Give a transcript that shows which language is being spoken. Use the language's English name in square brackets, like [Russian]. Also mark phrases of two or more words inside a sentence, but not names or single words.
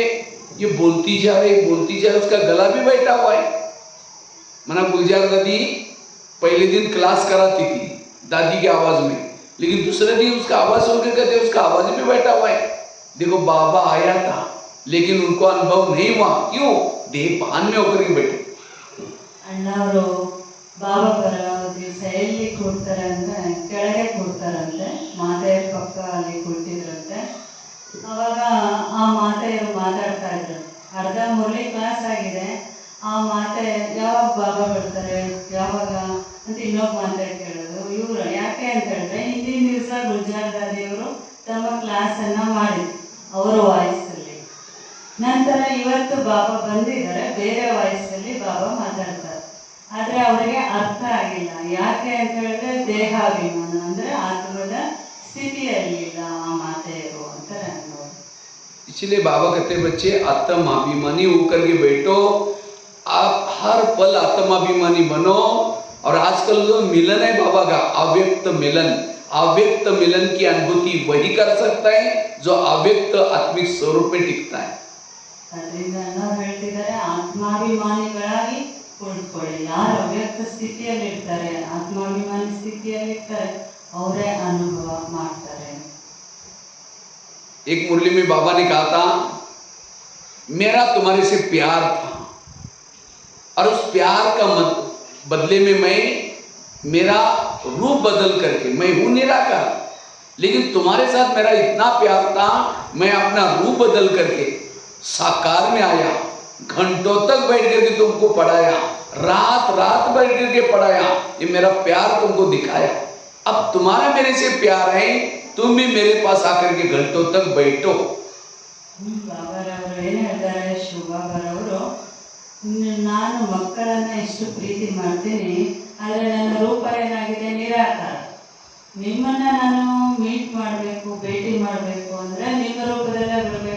[Hindi] ये बोलती जा रही, उसका गला भी बैठा हुआ है. मना गुलजार दादी पहले दिन क्लास कराती थी दादी की आवाज में, लेकिन दूसरे दिन उसका आवाज सुन के कहते उसका आवाज भी बैठा हुआ है. देखो बाबा आया था लेकिन उनको अनुभव नहीं हुआ. क्यों? देह भान में होकर के बैठे. [Kannada] ಅಣ್ಣವರು ಬಾಬಾ ಬರೋ ದಿವಸ ಎಲ್ಲಿ ಕೂಡ್ತಾರೆ ಅಂದ್ರೆ ಕೆಳಗೆ ಕೂಡ್ತಾರಂತೆ, ಮಾತೆಯರ ಪಕ್ಕ ಅಲ್ಲಿ ಕೂತಿದ್ರಂತೆ. ಅವಾಗ ಆ ಮಾತೆಯರು ಮಾತಾಡ್ತಾ ಇದ್ರು. ಅರ್ಧ ಮುರಳಿ ಕ್ಲಾಸ್ ಆಗಿದೆ, ಆ ಮಾತೆ ಯಾವಾಗ ಬಾಬಾ ಬರ್ತಾರೆ ಯಾವಾಗ ಅಂತ ಇನ್ನೊಬ್ಬ ಮಾತೆ ಕೇಳೋದು. ಇವರು ಯಾಕೆ ಅಂತ ಹೇಳಿದ್ರೆ ಹಿಂದಿನ ದಿವಸ ಗುಲ್ಜಾರ್ ದಾದಿಯವರು ತಮ್ಮ ಕ್ಲಾಸನ್ನು ಮಾಡಿದ್ರು ಅವರ ವಾಯ್ಸಲ್ಲಿ. ನಂತರ ಇವತ್ತು ಬಾಬಾ ಬಂದಿದ್ದಾರೆ, ಬೇರೆ ವಾಯ್ಸಲ್ಲಿ ಬಾಬಾ ಮಾತಾಡ್ತಾರೆ. ಆದರೆ ಅವರಿಗೆ ಅರ್ಥ ಆಗಿಲ್ಲ. ಯಾಕೆ ಅಂತ ಹೇಳಿದ್ರೆ ದೇಹಾಭಿಮಾನ ಅಂದರೆ ಆತ್ಮದ ಸ್ಥಿತಿಯಲ್ಲಿಲ್ಲ ಆ ಮಾತೆಯರು ಅಂತ ಅನ್ನೋದು. [Hindi] इसलिए बाबा कहते हैं बच्चे आत्माभिमानी होकर के बैठो, आप हर पल आत्माभिमानी बनो. और आजकल जो मिलन है बाबा का अव्यक्त मिलन की अनुभूति वही कर सकता है जो अव्यक्त आत्मिक स्वरूप में टिकता है. [Kannada] ಅದರಿಂದ ನಾವು ಹೇಳ್ತಿದ್ದಾರೆ ಆತ್ಮಾಭಿಮಾನಿಗಳಾಗಿ ಕುಳಿತುಕೊಳ್ಳಿ. ಯಾರು ಅವ್ಯಕ್ತ ಸ್ಥಿತಿಯಲ್ಲಿ ಇರ್ತಾರೆ, ಆತ್ಮಾಭಿಮಾನಿ ಸ್ಥಿತಿಯಲ್ಲಿ ಇರ್ತಾರೆ, ಅವರೇ ಅನುಭವ ಮಾಡ್ತಾರೆ. [Hindi] एक मुरली में बाबा ने कहा था मेरा तुम्हारे से प्यार था और उस प्यार का बदले में मैं मेरा रूप बदल करके, मैं हूं निराकार, लेकिन तुम्हारे साथ मेरा इतना प्यार था मैं अपना रूप बदल करके साकार में आया, घंटों तक बैठ करके तुमको पढ़ाया, रात बैठ करके पढ़ाया, ये मेरा प्यार तुमको दिखाया. अब तुम्हारा मेरे से प्यार है, तुम भी मेरे पास आकर के घंटों तक बैठो. [Kannada] ಬಾಬಾರವರು ಏನು ಹೇಳ್ತಾರೆ, ಶಿವಬಾಬಾರವರು, ನಾನು ಮಕ್ಕಳನ್ನ ಎಷ್ಟು ಪ್ರೀತಿ ಮಾಡ್ತೀನಿ, ಆದರೆ ನನ್ನ ರೂಪ ಏನಾಗಿದೆ ನಿರಾಕಾರ. ನಿಮ್ಮನ್ನ ನಾನು ಮೀಟ್ ಮಾಡಬೇಕು, ಭೇಟಿ ಮಾಡಬೇಕು ಅಂದರೆ ನಿಮ್ಮ ರೂಪದಲ್ಲೇ ಬರಬೇಕು.